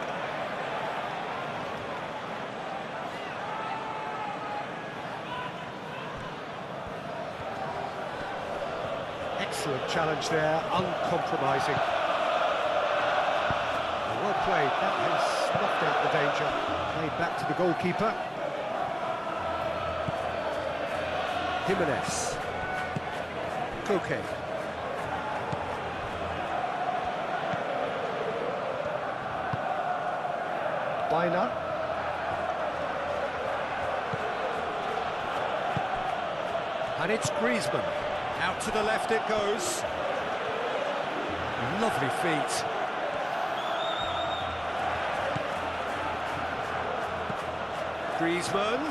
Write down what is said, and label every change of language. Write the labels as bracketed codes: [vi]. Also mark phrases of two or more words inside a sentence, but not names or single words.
[en] Excellent challenge there, uncompromising. Well played, that has snuffed out the danger. Played back to the goalkeeper. Jimenez. Koke. Baina. And it's Griezmann. Out to the left it goes. Lovely feet. Griezmann.